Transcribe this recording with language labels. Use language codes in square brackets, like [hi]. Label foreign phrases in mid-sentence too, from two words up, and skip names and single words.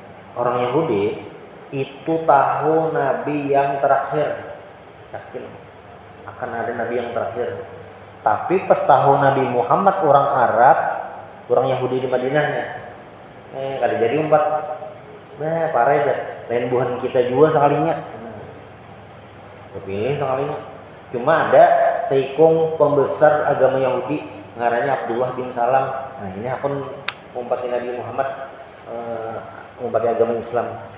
[id] orang Yahudi itu tahu nabi yang terakhir, yakin akan ada nabi yang terakhir. Tapi pas tahu Nabi Muhammad orang Arab, orang Yahudi di Madinahnya, [bjn] kada jadi umpat, parah aja, lain buhan kita juga sekalinya, kepilih sekalinya. Cuma ada seikung pembesar agama Yahudi, ngarannya Abdullah bin Salam. Nah ini akun umpati Nabi Muhammad, umpati agama Islam.